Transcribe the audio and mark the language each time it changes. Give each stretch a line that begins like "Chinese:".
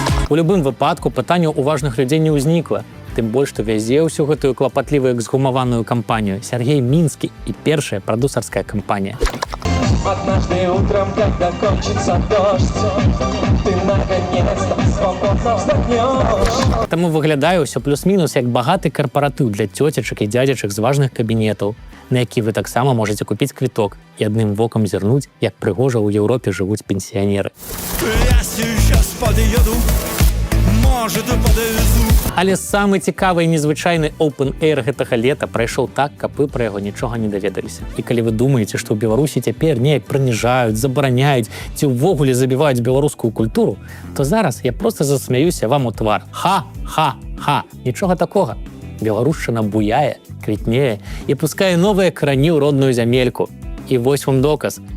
Belarusian: У любым выпадку пытанняў у важных людзей не ўзнікла. Тым больш, што вязе ўсю гэтую клапатлівую эксгумаваную кампанію Сергей Мінскі і першая прадусарская кампанія.
Russian: Однажды утром, когда кончится дождь, ты наконец-то свободно вздохнешь.
Belarusian: Таму выглядае ўсё плюс-мінус як багаты карпаратыў для цёцечак і дзядзечак з важных кабінетаў, на які вы таксама можаце купіць квіток і адным вокам зірнуць, як прыгожа ў Еўропе жывуць пенсіянеры.
Russian: Я сейчас подъеду, может, и подвезу.
Belarusian: Але самы цікавы і незвычайны Open Air гэтага лета прайшоў так, каб вы пра яго нічога не даведаліся. І калі вы думаеце, што ў Беларусі цяпер неяк прыніжаюць, забараняюць ці ўвогуле забіваюць беларускую культуру, то зараз я проста засмяюся вам у твар. Ха-ха-ха! Нічога такога. Беларушчына буяе, квітнее і пускае новыя карані ў родную зямельку. І вось вам доказ.